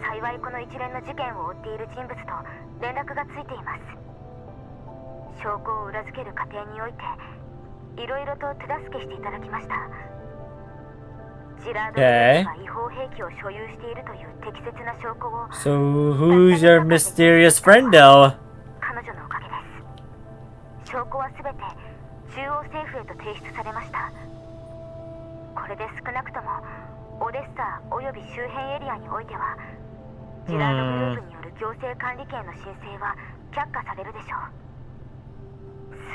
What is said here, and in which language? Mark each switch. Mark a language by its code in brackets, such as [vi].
[ja] 幸いこの一連の事件を追っている人物と連絡がついています。証拠を裏付ける過程においていろいろと手助けしていただきました。ジラードが違法兵器を所有しているという適切な証拠を。 [en] So who's your mysterious friend though? [ja] 彼女のおかげです。証拠はすべて中央政府へと提出されました。これで少なくともオデッサおよび周辺エリアにおいてはジラードグループによる行政管理権の申請は却下されるでしょう。